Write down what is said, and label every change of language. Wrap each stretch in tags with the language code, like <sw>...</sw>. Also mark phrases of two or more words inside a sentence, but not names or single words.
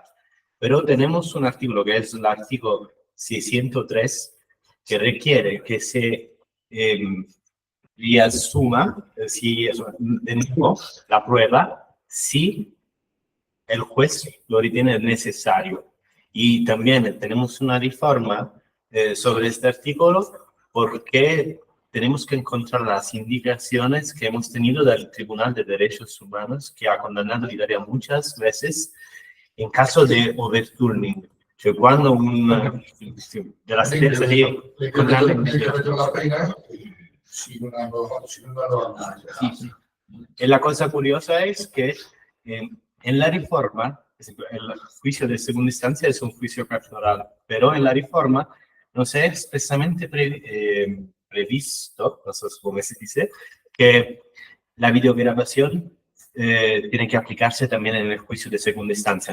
<es>Pero tenemos un artículo que es el artículo 603 que requiere que se riasuma de nuevo la prueba si el juez lo ritiene necesario. Y también tenemos una reforma sobre este artículo porque tenemos que encontrar las indicaciones que hemos tenido del Tribunal de Derechos Humanos, que ha condenado a Italia muchas veces en caso de overturning,</es> <it>cioè quando della sentenza di condanna</it> <es>la pena sin una nueva. Sí. Y la cosa curiosa es que en la reforma, el juicio de segunda instancia es un juicio cartoral, pero en la reforma no se ha expresamente previsto, no sé cómo se dice, que la videograbación tiene que aplicarse también en el juicio de segunda instancia.</es>